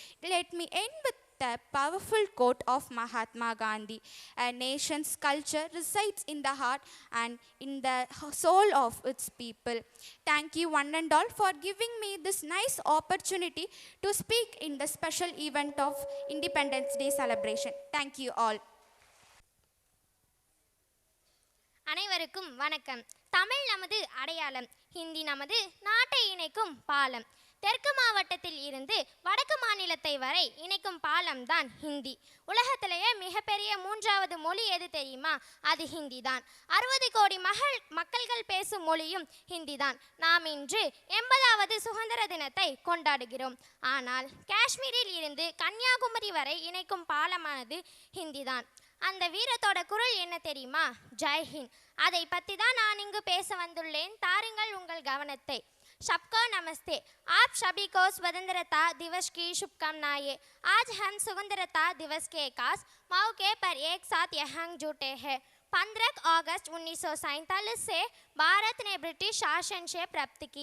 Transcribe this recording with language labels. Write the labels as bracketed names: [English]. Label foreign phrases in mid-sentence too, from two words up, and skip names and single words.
[English] Let me end with the powerful quote of Mahatma Gandhi: "A nation's culture resides in the heart and in the soul of its people." Thank you one and all for giving me this nice opportunity to speak in the special event of Independence Day celebration. Thank you all. [Tamil] அனைவருக்கும் வணக்கம். தமிழ் நமது அடையாளம், ஹிந்தி நமது நாட்டை இணைக்கும் பாலம். தெற்கு மாவட்டத்தில் இருந்து வடக்கு மாநிலத்தை வரை இணைக்கும் பாலம் தான் ஹிந்தி. உலகத்திலேயே மிகப்பெரிய 3வது மொழி எது தெரியுமா? அது ஹிந்தி தான். 60 கோடி மக்கள்கள் பேசும் மொழியும் ஹிந்தி தான். நாம் இன்று 80வது சுதந்திர தினத்தை கொண்டாடுகிறோம். ஆனால் காஷ்மீரில் இருந்து கன்னியாகுமரி வரை இணைக்கும் பாலமானது ஹிந்தி தான். அந்த வீரத்தோட குரல் என்ன தெரியுமா? ஜெய்ஹிந்த். அதை பற்றி தான் நான் இங்கு பேச வந்துள்ளேன். தாருங்கள் உங்கள் கவனத்தை. [Hindi] सबको नमस्ते। आप सभी को स्वतंत्रता दिवस की शुभकामनाएं। आज हम स्वतंत्रता दिवस के खास मौके पर एक साथ यहाँ जुटे हैं। 15 अगस्त 1947 से भारत ने ब्रिटिश शासन से प्राप्त की।